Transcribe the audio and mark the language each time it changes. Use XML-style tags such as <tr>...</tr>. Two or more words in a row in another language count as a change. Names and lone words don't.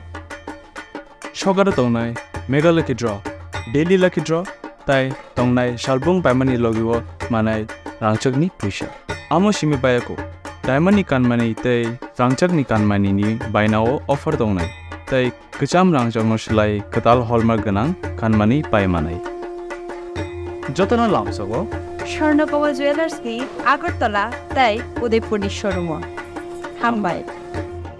<brx>सगार तंगनाय</brx> <en>mega lucky draw daily lucky draw</en> <brx>ताई तंगनाय शालबुंग पाइमानि लगिवो मानाय रांचकनि पैसा आमो सिमि बायाको डायमंडनि कानमानि तै रांचकनि कानमानिनि बायनाव अफर दंनाय तै गोजाम रांचकनो सोलाय गोदाल हलमार्क गोनां कानमानि बायमानाय जतन लामसगो स्वर्णकमल जुयेलार्स कि आगरतला तै उदयपुर शोरुम हामबाय</brx>